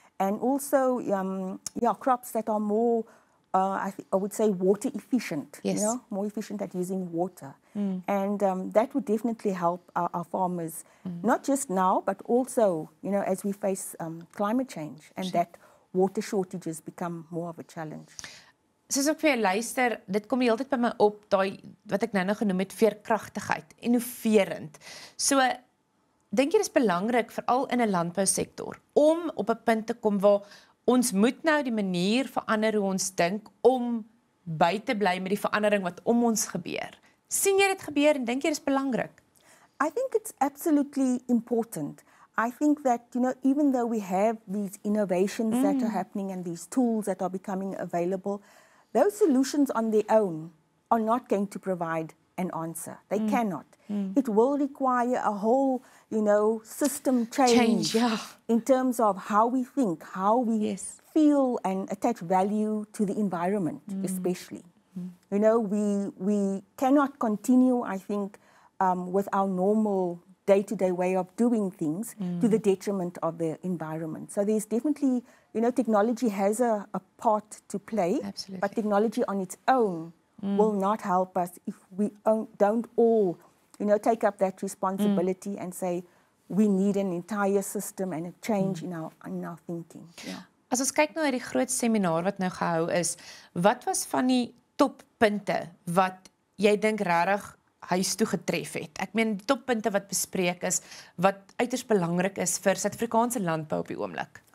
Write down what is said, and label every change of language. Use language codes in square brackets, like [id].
[en] And also, crops that are more, I would say, water efficient. Yes. More efficient at using water. And that would definitely help our farmers, not just now, but also, as we face climate change and that water shortages become more of a challenge. [af] Soos ek vir jou luister, dit kom die hele tyd by my op, daai wat ek nou genoem het, veerkragtigheid, innoverend. So, dink jy dis belangrik, veral in 'n landbousektor, om op 'n punt te kom waar ons moet nou die manier verander hoe ons dink om by te bly met die verandering wat om ons gebeur. Sien jy dit gebeur en dink jy dis belangrik? [en] I think it's absolutely important. I think that, even though we have these innovations that are happening and these tools that are becoming available, those solutions on their own are not going to provide an answer. They cannot. It will require a whole, system change in terms of how we think, how we feel and attach value to the environment, especially. We cannot continue, I think, with our normal day-to-day way of doing things to the detriment of the environment. So there's definitely, technology has a part to play, but technology on its own will not help us if we don't all, take up that responsibility and say we need an entire system and a change in our thinking. Yeah. [af] As ons kyk nou na die groot seminar wat nou gehou is, wat was van die toppunte wat jy dink regtig huis toe getref het? Ek meen die toppunte wat bespreek is, wat uiters belangrik is vir Suid-Afrikaanse landbou op die oomblik.